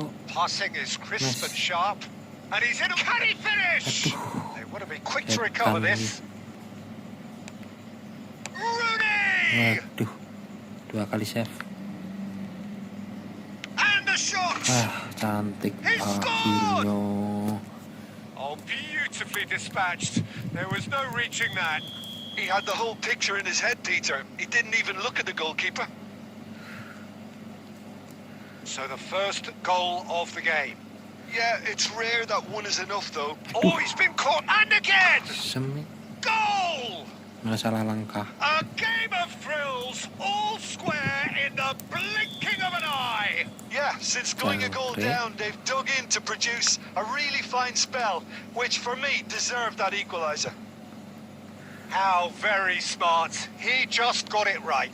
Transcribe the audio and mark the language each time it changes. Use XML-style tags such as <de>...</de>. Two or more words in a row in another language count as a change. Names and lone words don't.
<id>Ayo.</id> <en>Passing is crisp and sharp. And he's in. Can he finish? They want to be quick to recover this. Rooney!</en> <id>Waduh, 2 kali save.</id> <en>And the shot!</en> <id>Cantik</id> <en>He</en> <id>akhirnya.</id> <en>Oh, beautifully dispatched. There was no reaching that. He had the whole picture in his head, Peter. He didn't even look at the goalkeeper. So the first goal of the game. Yeah, it's rare that one is enough, though. Oh, he's been caught, and again! Semit. Goal!</en> <id>Nggak salah langkah.</id> <en>A game of thrills, all square in the blinking of an eye. Yeah, since going a goal down, they've dug in to produce a really fine spell, which for me deserved that equaliser. How very smart. He just got it right.</en>